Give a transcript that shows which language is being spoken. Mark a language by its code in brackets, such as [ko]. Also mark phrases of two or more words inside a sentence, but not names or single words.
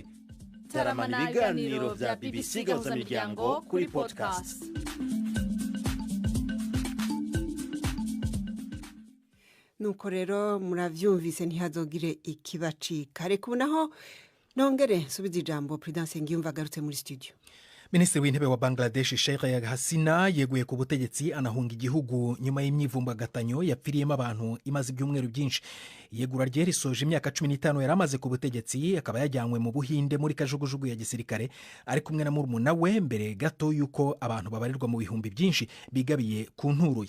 [rn] Taramana ibiganiro bya BBC Gahuzamiryango kuri podcast. Nuko rero muravyumvise ntihazogire ikibacika. Reka unaho nongere subiza ijambo Prudence Ngiyumva agarutse muri studio. [rw] Minisitiri w'intebe wa Bangladesh Sheikh Hasina yeguye ku butegetsi anahunga igihugu nyuma y'imyivumbagatanyo yapfiriyemo abantu imaze ibyumweru byinshi. Yegura rye risoje imyaka 15 yaramaze ku butegetsi, akaba yajyanywe mu Buhinde muri kajugujugu ya gisirikare ari kumwe na murumuna we, mbere gato yuko abantu babarirwa mu bihumbi byinshi bigabiye ku nturuye.